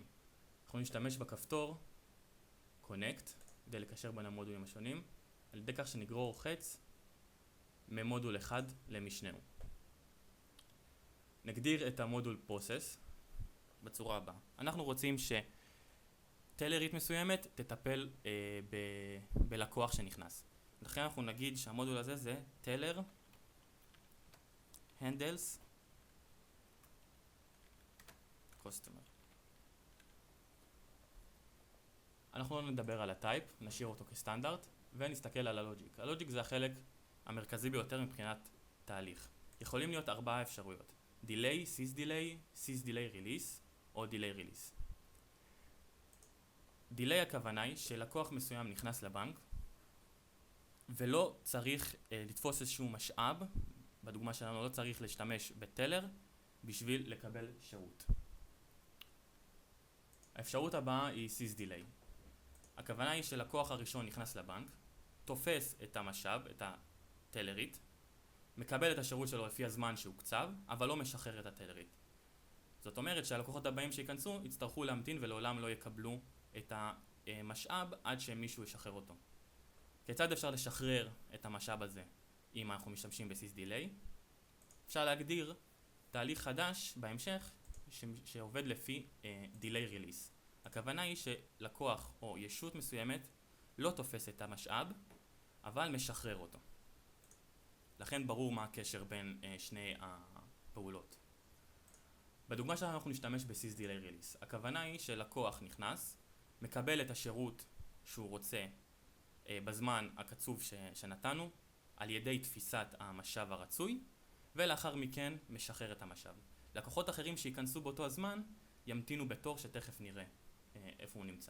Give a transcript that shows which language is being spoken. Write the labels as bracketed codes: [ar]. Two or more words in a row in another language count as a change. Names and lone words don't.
[he] אנחנו נשתמש בכפתור connect כדי לקשר בין המודולים השונים, על ידי כך שנגרור חץ ממודול אחד למשנהו. נגדיר את המודול process בצורה הבאה. אנחנו רוצים שטלרית מסוימת תטפל בלקוח שנכנס. לכן אנחנו נגיד שהמודול הזה זה [en] teller handles customer. [he] אנחנו לא נדבר על הטייפ, נשאיר אותו כסטנדרט, ונסתכל על הלוג'יק. הלוג'יק זה החלק המרכזי ביותר מבחינת תהליך. יכולים להיות 4 אפשרויות. [en] delay, sys delay release או delay release. [he] delay הכוונה היא שלקוח מסוים נכנס לבנק, ולא צריך לתפוס איזשהו משאב, בדוגמה שלנו לא צריך להשתמש בטלר בשביל לקבל שירות. האפשרות הבאה היא [en] sys delay. [he] הכוונה היא שלקוח הראשון נכנס לבנק, תופס את המשאב, את הטלרית, מקבל את השירות שלו לפי הזמן שהוקצב, אבל לא משחרר את הטלרית. זאת אומרת שהלקוחות הבאים שיכנסו יצטרכו להמתין ולעולם לא יקבלו את המשאב עד שמישהו ישחרר אותו. כיצד אפשר לשחרר את המשאב הזה אם אנחנו משתמשים ב- [en] sys delay? [he] אפשר להגדיר תהליך חדש בהמשך שעובד לפי [en] delay release. [he] הכוונה היא שלקוח או ישות מסוימת לא תופס את המשאב, אבל משחרר אותו. לכן ברור מה הקשר בין שני הפעולות. בדוגמה שלנו אנחנו נשתמש ב- [en] sys delay release. [he] הכוונה היא שלקוח נכנס, מקבל את השירות שהוא רוצה בזמן הקצוב שנתנו, על ידי תפיסת המשאב הרצוי, ולאחר מכן משחרר את המשאב. לקוחות אחרים שייכנסו באותו הזמן ימתינו בתור שתכף נראה איפה הוא נמצא.